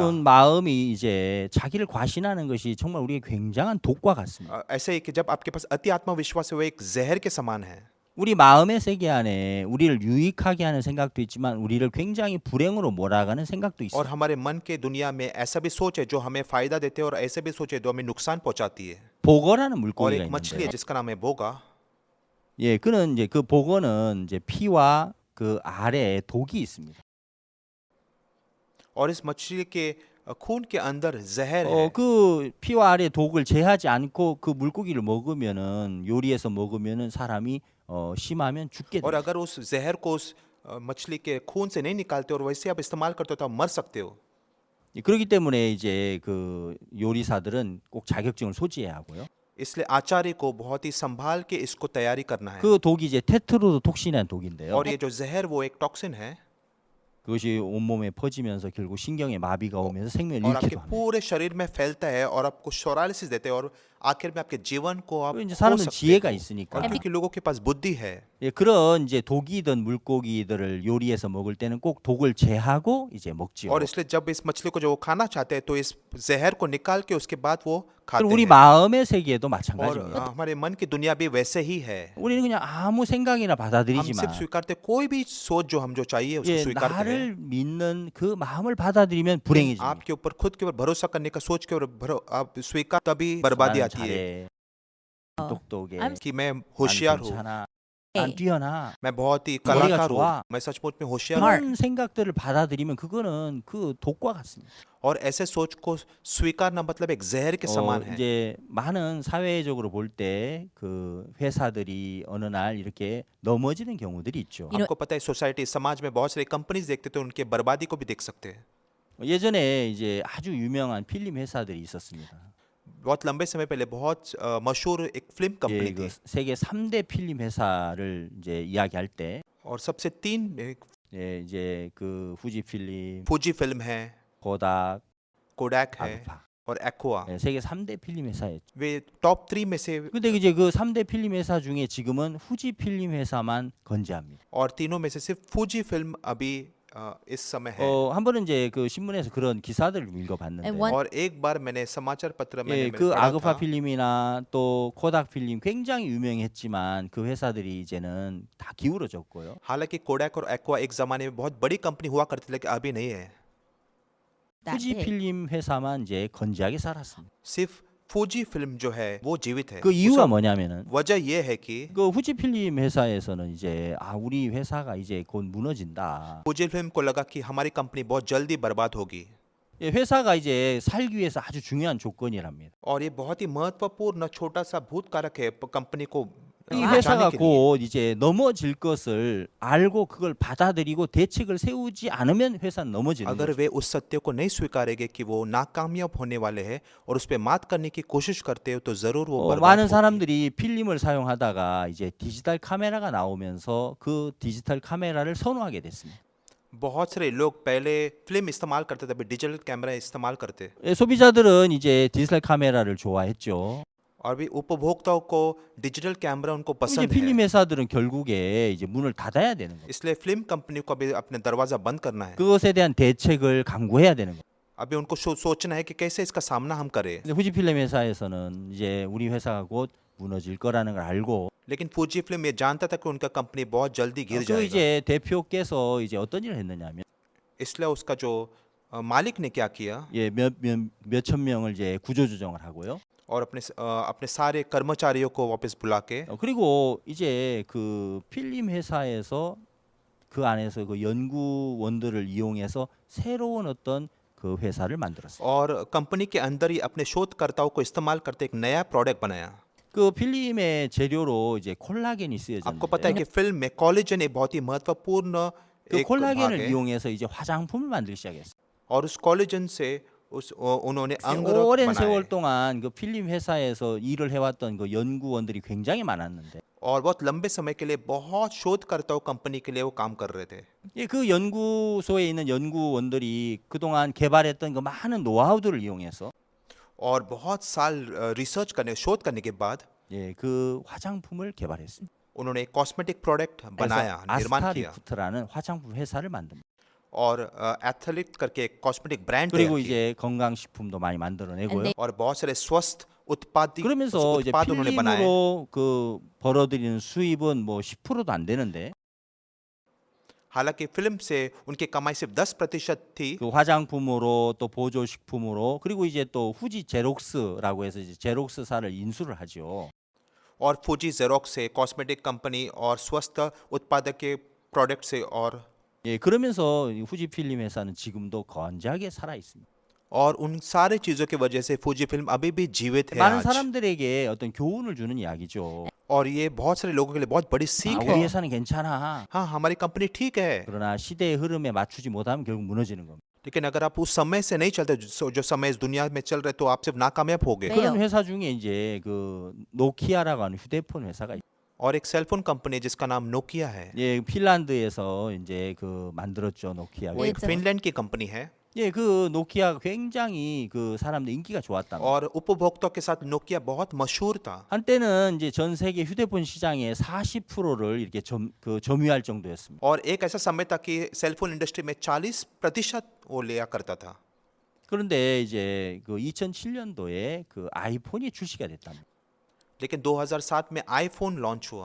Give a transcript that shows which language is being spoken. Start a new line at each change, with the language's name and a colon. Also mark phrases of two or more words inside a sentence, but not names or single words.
Korean: 여러분 마음이 이제 자기를 과신하는 것이 정말 우리에게 굉장한 독과 같습니다.
Hindi: ऐसे ही कि जब आपके पास अति आत्मविश्वास है, वो एक जहर के समान है।
Korean: 우리 마음의 세계 안에 우리를 유익하게 하는 생각도 있지만 우리를 굉장히 불행으로 몰아가는 생각도
Hindi: और
Korean: 있어요.
Hindi: हमारे मन के दुनिया में ऐसा भी सोच है जो हमें फायदा देते हैं और ऐसे भी सोच है जो हमें नुकसान पहुंचाती है।
Korean: 보거라는
Hindi: और
Korean: 물고기가
Hindi: एक मछली है
Korean: 있는데,
Hindi: जिसका नाम है बोगा।
Korean: 예, 그는 이제 그 보거는 이제 피와 그 알에 독이 있습니다.
Hindi: और इस मछली के खून के अंदर जहर है।
Korean: 그 피와 알의 독을 제하지 않고 그 물고기를 먹으면은 요리해서 먹으면은 사람이 심하면 죽게
Hindi: और
Korean: 돼요.
Hindi: अगर उस जहर को उस मछली के खून से नहीं निकालते और वैसे आप इस्तेमाल करते हो तो आप मर सकते हो।
Korean: 그렇기 때문에 이제 그 요리사들은 꼭 자격증을 소지해야 하고요.
Hindi: इसलिए आचार्य को बहुत ही संभाल के इसको तैयारी करना है।
Korean: 그 독이 이제 테트로도톡신이라는 독인데요.
Hindi: और ये जो जहर वो एक टॉक्सिन है
Korean: 그것이 온몸에 퍼지면서 결국 신경에 마비가 오면서 생명을
Hindi: और आपके
Korean: 잃기도 합니다.
Hindi: पूरे शरीर में फैलता है और आपको शोरालिसिस देते हैं और आखिर में आपके जीवन को आप
Korean: 그 이제
Hindi: खो
Korean: 사람은
Hindi: सकते
Korean: 지혜가
Hindi: हो।
Korean: 있으니까
Hindi: और क्योंकि लोगों के पास बुद्धि है,
Korean: 예, 그런 이제 독이든 물고기들을 요리해서 먹을 때는 꼭 독을 제하고 이제 먹지요.
Hindi: और इसलिए जब इस मछली को जो वो खाना चाहते हैं तो इस जहर को निकाल के उसके बाद वो खाते
Korean: 그리고 우리
Hindi: हैं।
Korean: 마음의 세계에도
Hindi: और
Korean: 마찬가지입니다.
Hindi: हमारे मन की दुनिया भी वैसे ही है।
Korean: 우리는 그냥 아무 생각이나
Hindi: हम
Korean: 받아들이지만
Hindi: सिर्फ स्वीकारते कोई भी सोच जो हम जो चाहिए उसको
Korean: 예,
Hindi: स्वीकारते हैं।
Korean: 나를 믿는 그 마음을 받아들이면 불행해집니다.
Hindi: आपके ऊपर खुद के ऊपर भरोसा करने का सोच के ऊपर आप स्वीकार तभी बर्बादी
Korean: 나는
Hindi: आती है
Korean: 잘해, 똑똑해,
English: I'm
Hindi: कि मैं
Korean: 난
Hindi: होशियार हूँ,
Korean: 괜찮아,
English: Hey.
Korean: 난 뛰어나.
Hindi: मैं बहुत ही
Korean: 머리가
Hindi: कलाकार
Korean: 좋아.
Hindi: हूँ, मैं सचमुच में होशियार हूँ।
Korean: 그런 생각들을 받아들이면 그거는 그 독과 같습니다.
Hindi: और ऐसे सोच को स्वीकारना मतलब एक जहर के समान है।
Korean: 이제 많은 사회적으로 볼 때 그 회사들이 어느 날 이렇게 넘어지는 경우들이 있죠.
English: You know-
Hindi: आपको पता है सोसाइटी समाज में बहुत सारी कंपनीज देखते तो उनके बर्बादी को भी देख सकते हैं।
Korean: 예전에 이제 아주 유명한 필름 회사들이 있었습니다.
Hindi: बहुत लंबे समय पहले बहुत मशहूर एक फिल्म
Korean: 예,
Hindi: कंपनी
Korean: 그
Hindi: थी
Korean: 세계 3대 필름 회사를 이제 이야기할 때
Hindi: और सबसे तीन
Korean: 예, 이제 그 후지 필름,
Hindi: फूजी फिल्म है,
Korean: 코닥,
Hindi: कोडैक है
Korean: 아그파.
Hindi: और एक्वा।
Korean: 예, 세계 3대 필름 회사였죠.
Hindi: वे टॉप 3 में से
Korean: 근데 이제 그 3대 필름 회사 중에 지금은 후지 필름 회사만 건재합니다.
Hindi: और तीनों में से सिर्फ फूजी फिल्म अभी इस समय है।
Korean: 한 번은 이제 그 신문에서 그런 기사들을 읽어봤는데
English: And one-
Hindi: और एक बार मैंने समाचार पत्र में
Korean: 예, 그 아그파 필름이나 또 코닥 필름 굉장히 유명했지만 그 회사들이 이제는 다 기울어졌고요.
Hindi: हालांकि कोडैक और एक्वा एक जमाने में बहुत बड़ी कंपनी हुआ करती थी लेकिन अभी नहीं है।
English: that
Korean: 후지
English: big.
Korean: 필름 회사만 이제 건재하게 살았습니다.
Hindi: सिर्फ फूजी फिल्म जो है वो जीवित है।
Korean: 그 이유가
Hindi: उसका
Korean: 뭐냐면은
Hindi: वजह ये है कि
Korean: 그 후지 필름 회사에서는 이제 우리 회사가 이제 곧 무너진다.
Hindi: फूजी फिल्म को लगा कि हमारी कंपनी बहुत जल्दी बर्बाद होगी
Korean: 예, 회사가 이제 살기 위해서 아주 중요한 조건이랍니다.
Hindi: और ये बहुत ही महत्वपूर्ण छोटा सा भूतकारक है कंपनी को
Korean: 이
Hindi: बचाने
Korean: 회사가
Hindi: के लिए।
Korean: 곧 이제 넘어질 것을 알고 그걸 받아들이고 대책을 세우지 않으면 회사는 넘어지는
Hindi: अगर
Korean: 거죠.
Hindi: वे उस सत्य को नहीं स्वीकारेंगे कि वो नाकामयाब होने वाले हैं और उस पर मात करने की कोशिश करते हो तो जरूर वो बर्बाद
Korean: 많은
Hindi: होगी।
Korean: 사람들이 필름을 사용하다가 이제 디지털 카메라가 나오면서 그 디지털 카메라를 선호하게 됐습니다.
Hindi: बहुत सारे लोग पहले फिल्म इस्तेमाल करते थे अभी
English: digital camera
Hindi: इस्तेमाल करते
Korean: 예, 소비자들은 이제 디지털 카메라를 좋아했죠.
Hindi: और भी उपभोक्ताओं को
English: digital camera
Hindi: उनको
Korean: 이제
Hindi: पसंद
Korean: 필름
Hindi: है।
Korean: 회사들은 결국에 이제 문을 닫아야 되는 거예요.
Hindi: इसलिए
English: film company
Hindi: को अभी अपने दरवाजा बंद करना है।
Korean: 그것에 대한 대책을 강구해야 되는 거예요.
Hindi: अभी उनको सोचना है कि कैसे इसका सामना हम करें।
Korean: 근데 후지 필름 회사에서는 이제 우리 회사가 곧 무너질 거라는 걸 알고
Hindi: लेकिन फूजी फिल्म ये जानता था कि उनका कंपनी बहुत जल्दी गिर
Korean: 그
Hindi: जाएगा।
Korean: 이제 대표께서 이제 어떤 일을 했느냐면
Hindi: इसलिए उसका जो मालिक ने क्या किया
Korean: 예, 몇천 명을 이제 구조조정을 하고요.
Hindi: और अपने सारे कर्मचारियों को वापस बुला के
Korean: 그리고 이제 그 필름 회사에서 그 안에서 그 연구원들을 이용해서 새로운 어떤 그 회사를 만들었어요.
Hindi: और कंपनी के अंदर ही अपने शोधकर्ताओं को इस्तेमाल करते एक नया प्रोडक्ट बनाया।
Korean: 그 필름의 재료로 이제 콜라겐이
Hindi: आपको पता है
Korean: 쓰여졌는데
Hindi: कि फिल्म में कोलेजन एक बहुत ही महत्वपूर्ण
Korean: 그
Hindi: एक भाग
Korean: 콜라겐을
Hindi: है
Korean: 이용해서 이제 화장품을 만들기 시작했어요.
Hindi: और उस कोलेजन से उन्होंने अंग
Korean: 오랜 세월
Hindi: बनाए
Korean: 동안 그 필름 회사에서 일을 해왔던 그 연구원들이 굉장히 많았는데
Hindi: और बहुत लंबे समय के लिए बहुत शोधकर्ताओं कंपनी के लिए वो काम कर रहे थे।
Korean: 예, 그 연구소에 있는 연구원들이 그동안 개발했던 그 많은 노하우들을 이용해서
Hindi: और बहुत साल रिसर्च करने शोध करने के बाद
Korean: 예, 그 화장품을 개발했습니다.
Hindi: उन्होंने एक
English: cosmetic product
Korean: 그래서
Hindi: बनाया निर्माण किया
Korean: 아스타리프트라는 화장품 회사를 만듭니다.
Hindi: और एथलीट करके एक
English: cosmetic brand
Korean: 그리고
Hindi: तैयार की
Korean: 이제 건강식품도 많이 만들어내고요.
Hindi: और बहुत सारे स्वस्थ
Korean: 그러면서 이제
Hindi: उत्पाद उन्होंने बनाए
Korean: 필름으로 그 벌어들이는 수입은 뭐 10%도 안 되는데
Hindi: हालांकि फिल्म से उनकी कमाई सिर्फ 10% थी
Korean: 그 화장품으로 또 보조식품으로 그리고 이제 또 후지 제록스라고 해서 이제 제록스사를 인수를 하죠.
Hindi: और फूजी जेरोक्स से
English: cosmetic company
Hindi: और स्वस्थ उत्पादक के प्रोडक्ट से और
Korean: 예, 그러면서 이 후지 필름 회사는 지금도 건재하게 살아 있습니다.
Hindi: और उन सारे चीज़ों की वजह से फूजी फिल्म अभी भी जीवित है
Korean: 많은
Hindi: आज
Korean: 사람들에게 어떤 교훈을 주는 이야기죠.
Hindi: और ये बहुत सारे लोगों के लिए बहुत बड़ी
Korean: 아,
Hindi: सीख
Korean: 우리
Hindi: है
Korean: 회사는 괜찮아.
Hindi: हाँ हमारी कंपनी ठीक है
Korean: 그러나 시대의 흐름에 맞추지 못하면 결국 무너지는 겁니다.
Hindi: लेकिन अगर आप उस समय से नहीं चलते जो समय इस दुनिया में चल रहे तो आप सिर्फ नाकामयाब होगे
Korean: 왜요? 그런 회사 중에 이제 그 노키아라고 하는 휴대폰 회사가 있어요.
Hindi: और एक
English: cellphone company
Hindi: है जिसका नाम नोकिया है
Korean: 예, 핀란드에서 이제 그 만들었죠, 노키아.
Hindi: वो एक
Korean: 네,
Hindi: फिनलैंड की कंपनी है
Korean: 예, 그 노키아가 굉장히 그 사람들 인기가 좋았답니다.
Hindi: और उपभोक्ताओं के साथ नोकिया बहुत मशहूर था
Korean: 한때는 이제 전 세계 휴대폰 시장의 40%를 이렇게 점유할 정도였습니다.
Hindi: और एक ऐसा समय था कि
English: cellphone industry
Hindi: में 40% वो लिया करता था
Korean: 그런데 이제 그 2007년도에 그 아이폰이 출시가 됐답니다.
Hindi: लेकिन 2007 में आईफोन लॉन्च हुआ